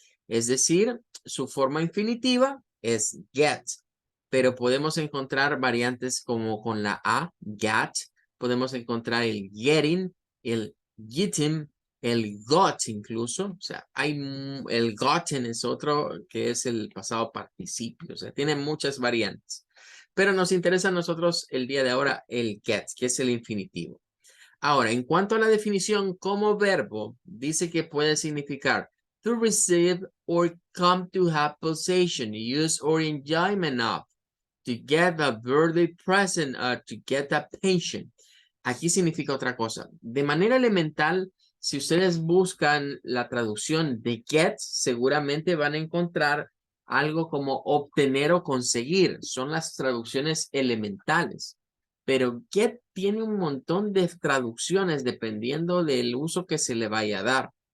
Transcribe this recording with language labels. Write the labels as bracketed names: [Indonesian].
[Spanish] Es decir, su forma infinitiva es get, pero podemos encontrar variantes como con la A, gat, podemos encontrar el getting, el getting, el got incluso, o sea, hay el gotten es otro que es el pasado participio, o sea, tiene muchas variantes. Pero nos interesa a nosotros el día de ahora el get, que es el infinitivo. Ahora, en cuanto a la definición como verbo, dice que puede significar [English] to receive or come to have possession, use or enjoyment of, to get a birthday present, to get a pension. [Spanish] Aquí significa otra cosa. De manera elemental, si ustedes buscan la traducción de get, seguramente van a encontrar algo como obtener o conseguir. Son las traducciones elementales. Pero get tiene un montón de traducciones dependiendo del uso que se le vaya a dar.